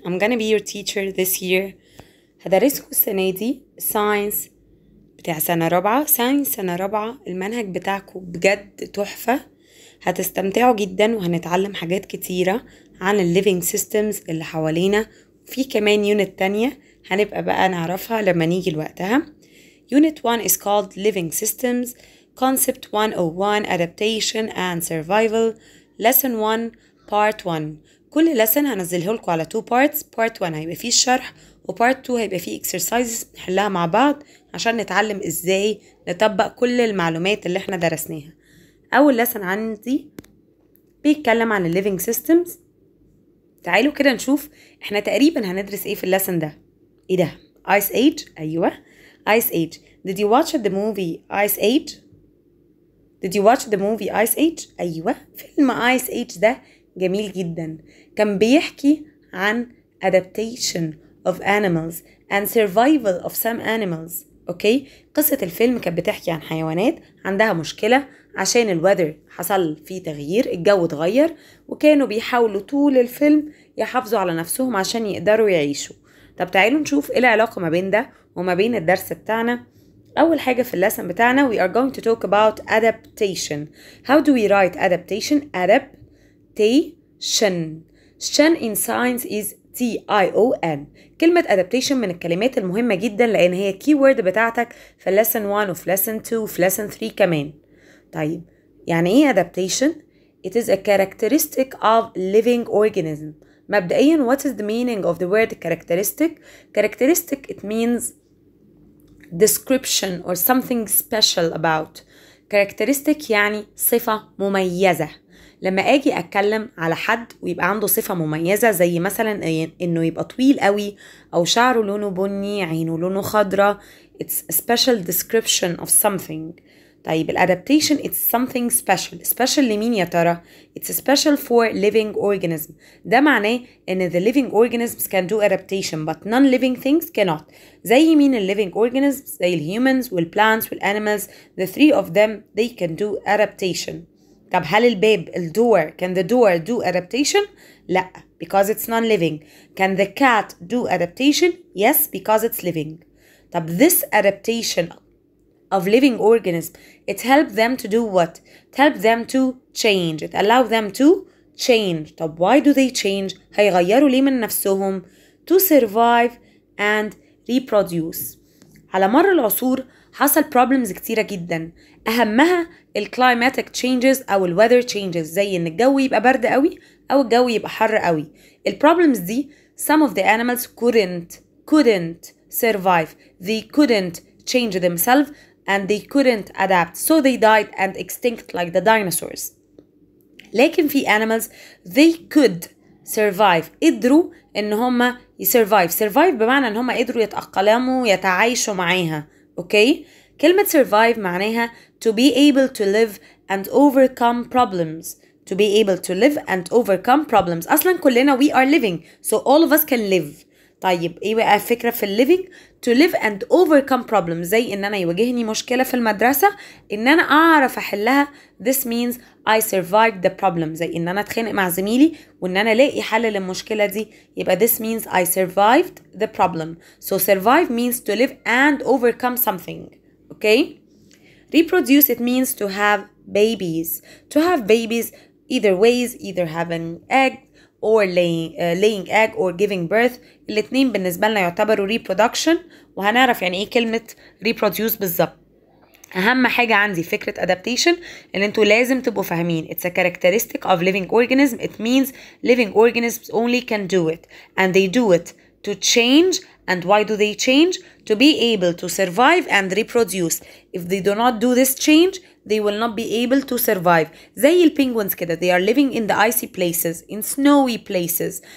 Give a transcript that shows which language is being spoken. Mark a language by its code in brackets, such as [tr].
[en] I'm gonna be your teacher this year. [ar] هدرسكم السنة دي science بتاع سنة رابعة. سنة رابعة المنهج بتاعكم بجد تحفة، هتستمتعوا جدا وهنتعلم حاجات كتيرة عن ال living systems اللي حوالينا. في كمان unit تانية هنبقى بقى نعرفها لما نيجي لوقتها. [en] Unit 1 is called living systems, concept 101, adaptation and survival, lesson1, part1. [ar] كل lesson هنزله لكم على 2 parts. part 1 هيبقى فيه الشرح و part 2 هيبقى فيه exercises نحلها مع بعض عشان نتعلم ازاي نطبق كل المعلومات اللي احنا درسناها. اول lesson عندي بيتكلم عن ال living systems. تعالوا كده نشوف احنا تقريبا هندرس ايه في اللسن ده. ايه ده؟ [en] Ice Age. [ar] ايوه [en] Ice Age. Did you watch the movie Ice Age? Did you watch the movie Ice Age? [ar] أيوة، فيلم Ice Age ده جميل جدا، كان بيحكي عن [en] adaptation of animals and survival of some animals. [ar] أوكي، قصة الفيلم كانت بتحكي عن حيوانات عندها مشكلة عشان الويذر حصل فيه تغيير، الجو اتغير، وكانوا بيحاولوا طول الفيلم يحافظوا على نفسهم عشان يقدروا يعيشوا. طب تعالوا نشوف ايه العلاقة ما بين ده وما بين الدرس بتاعنا. أول حاجة في اللسن بتاعنا [en] we are going to talk about adaptation. How do we write adaptation? Adaptation. Shan in science is T-I-O-N. [ar] كلمة adaptation من الكلمات المهمة جدا لأن هي keyword بتاعتك في lesson 1 وفي lesson 2 وفي lesson 3 كمان. طيب يعني ايه [en] adaptation؟ It is a characteristic of living organism. [ar] مبدئيا [en] what is the meaning of the word characteristic? Characteristic it means description or something special about. [ar] characteristic يعني صفة مميزة. لما اجي اتكلم على حد ويبقى عنده صفة مميزة زي مثلا انه يبقى طويل قوي او شعره لونه بني، عينه لونه خضرة، [en] it's a special description of something. طيب الادابتيشن it's something special. special [ar] لمين يا ترى؟ [en] it's special for living organism. [ar] ده معناه ان [en] the living organisms can do adaptation but non-living things cannot. [ar] زي مين ال living organisms؟ زي ال humans وال plants وال animals. [en] the three of them they can do adaptation. [ar] طب هل الباب الدور [en] can the door do adaptation؟ [ar] لا [en] because it's non-living. can the cat do adaptation؟ yes because it's living. [ar] طب [en] this adaptation of living organisms it helps them to do what? It helps them to change. It allows them to change. [ar] طب [en] why do they change? [ar] هيغيروا ليه من نفسهم؟ [en] to survive and reproduce. [ar] على مر العصور حصل problems كتيرة جدا، أهمها [en] climatic changes [ar] أو [en] weather changes، [ar] زي إن الجو يبقى برد قوي أو الجو يبقى حر قوي. [en] problems [ar] دي [en] some of the animals couldn't survive. They couldn't change themselves and they couldn't adapt, so they died and extinct like the dinosaurs. [ar] لكن في [en] animals they could survive. [ar] قدروا ان هم survive بمعنى ان هم قدروا يتأقلموا يتعايشوا معاها. اوكي، كلمة [en] survive [ar] معناها [en] to be able to live and overcome problems. to be able to live and overcome problems. [ar] اصلا كلنا [en] we are living so all of us can live. [ar] طيب ايه بقى الفكرة في الليفينج؟ [en] to live and overcome problems. [ar] زي ان انا يواجهني مشكلة في المدرسة ان انا اعرف احلها. [en] this means I survived the problem. [ar] زي ان انا اتخانق مع زميلي وان انا الاقي حل للمشكلة دي، يبقى [en] this means I survived the problem. so survive means to live and overcome something. okay, reproduce it means to have babies. to have babies either ways, either having egg or laying egg or giving birth. [ar] الاتنين بالنسبة لنا يعتبروا reproduction، وهنعرف يعني ايه كلمة reproduce بالظبط. أهم حاجة عندي فكرة adaptation اللي انتوا لازم تبقوا فاهمين [en] it's a characteristic of living organism. it means living organisms only can do it and they do it to change. And why do they change? To be able to survive and reproduce. If they do not do this change they will not be able to survive. [ar] زي البينجوينز كده [en] they are living in the icy places, in snowy places.